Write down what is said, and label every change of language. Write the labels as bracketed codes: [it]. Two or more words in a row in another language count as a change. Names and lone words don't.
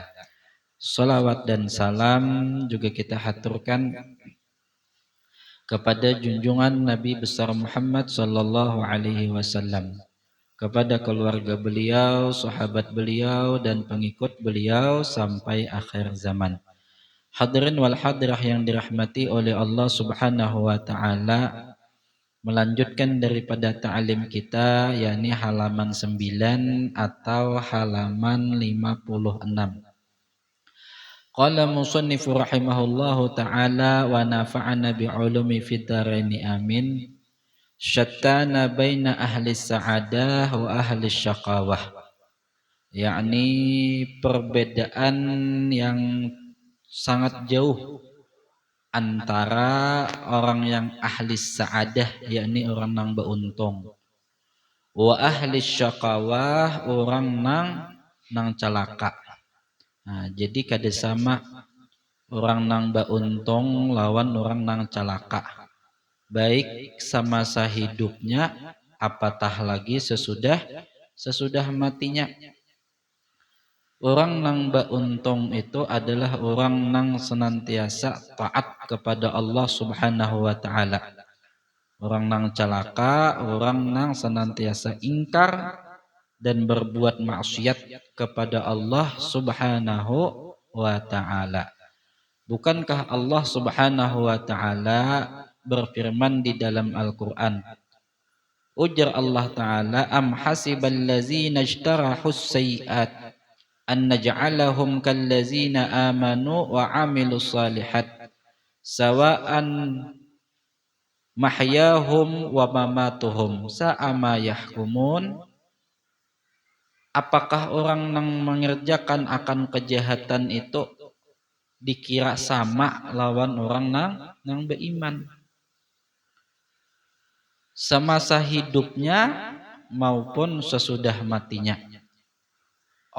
[id] Salawat dan salam juga kita haturkan kepada junjungan Nabi besar Muhammad [ar] صلى الله عليه وسلم, [id] kepada keluarga beliau, sahabat beliau dan pengikut beliau sampai akhir zaman. [ar] الحاضرين والحاضرات [id] yang dirahmati oleh Allah [ar] سبحانه وتعالى, [id] melanjutkan daripada ta'lim kita yakni halaman 9 atau halaman 56. [ar] قال المصنف رحمه الله تعالى ونفعنا بعلومه في الدارين آمين. شتان بين أهل السعادة وأهل الشقاوة, [bjn] yakni perbedaan yang sangat jauh antara orang yang [ar] أهل السعادة [bjn] yakni orang nang beuntung, [ar] وأهل الشقاوة [bjn] orang nang calaka. Nah, jadi kada sama orang nang beuntung lawan orang nang calaka, baik semasa hidupnya apatah lagi sesudah matinya. Orang nang beuntung itu adalah orang nang senantiasa taat kepada Allah [ar] سبحانه وتعالى. [bjn] Orang nang calaka, orang nang senantiasa ingkar dan berbuat maksiat kepada Allah [ar] سبحانه وتعالى. [id] Bukankah Allah [ar] سبحانه وتعالى [id] berfirman di dalam Al-Qur'an, [ar] ujar الله تعالى، أم حسب الذين اجترحوا السيئات أن نجعلهم كالذين آمنوا وعملوا الصالحات سواء محياهم ومماتهم ساء ما يحكمون. [id] Apakah orang yang mengerjakan akan kejahatan itu dikira sama lawan orang yang beriman semasa hidupnya maupun sesudah matinya?